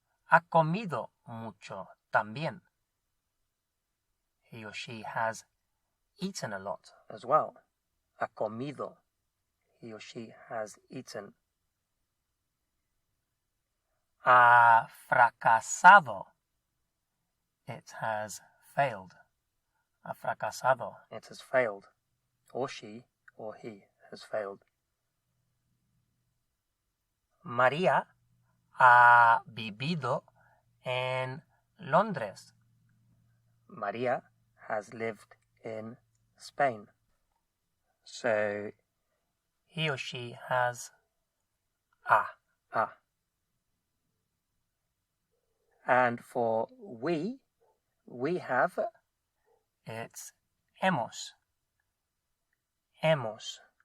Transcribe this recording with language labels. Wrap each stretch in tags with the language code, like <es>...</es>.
<es>Ha comido mucho también.</es> <en>He or she has eaten a lot as well.</en> <es>Ha comido.</es> <en>He or she has eaten.</en> <es>Ha fracasado.</es> <en>It has failed. Ha fracasado. It has failed. Or she or he has failed.</en> <es>María ha vivido en Londres.</es> <en>María has lived in Spain. So he or she has a. And for we have, it's</en> <es>hemos. Hemos.</es>